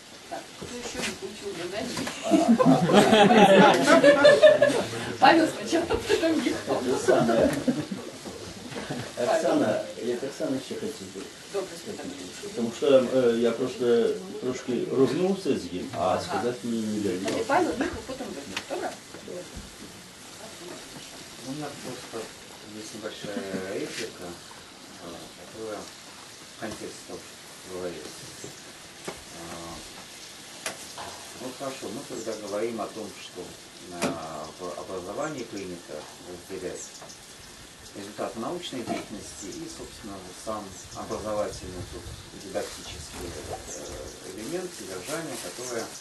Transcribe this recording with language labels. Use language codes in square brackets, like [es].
[ru] Так, кто еще не получил задание? Павел, сначала потом Михаил. [uk] Оксана, я к Оксане ще хотів. Тому що я просто трошки розмовився з ним, а сказати мені не дали. [ru] Павел, Михаил, потом Владимир. Добро? У меня просто есть небольшая реплика, которая в контексте того, что говорится. Ну хорошо, мы когда говорим о том, что в образовании принято разделять результат научной деятельности и, собственно, сам образовательный, дидактический элемент, содержание, которое...